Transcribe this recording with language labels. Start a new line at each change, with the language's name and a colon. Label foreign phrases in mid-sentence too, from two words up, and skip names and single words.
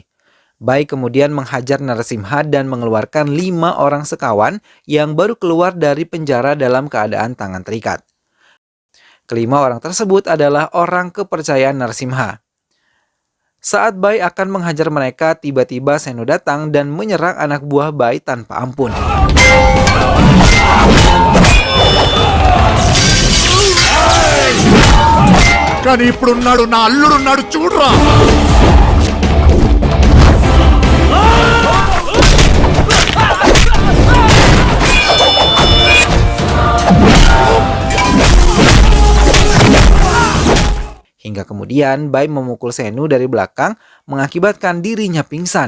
Indonesian: Bai kemudian menghajar Narsimha dan mengeluarkan 5 orang sekawan yang baru keluar dari penjara dalam keadaan tangan terikat. Kelima orang tersebut adalah orang kepercayaan Narsimha. Saat Bai akan menghajar mereka, tiba-tiba Senu datang dan menyerang anak buah Bai tanpa ampun.
Telugu: కానీ ఇప్పుడున్నాడు నా అల్లుడున్నాడు చూడరా.
Indonesian: Hingga kemudian Bai memukul Senu dari belakang mengakibatkan dirinya pingsan.